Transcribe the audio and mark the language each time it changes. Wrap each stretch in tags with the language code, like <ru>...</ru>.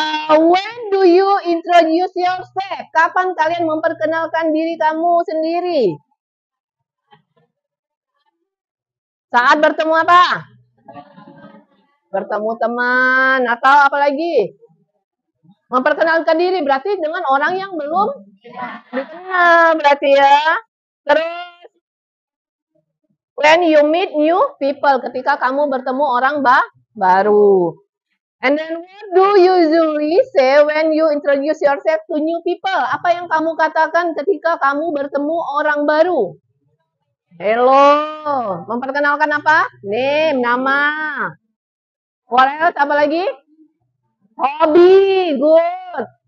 <en>When do you introduce yourself?</en> <id>Kapan kalian memperkenalkan diri kamu sendiri? Saat bertemu apa? Bertemu teman atau apa lagi? Memperkenalkan diri berarti dengan orang yang belum dikenal berarti ya. Terus</id> <en>when you meet new people,</en> <id>ketika kamu bertemu orang baru.</id> <en>And then what do you usually say when you introduce yourself to new people?</en> <id>Apa yang kamu katakan ketika kamu bertemu orang baru? Hello. Memperkenalkan apa? Name, nama.</id> <en>What else?</en> <id>Apa lagi? Hobi. Good.</id>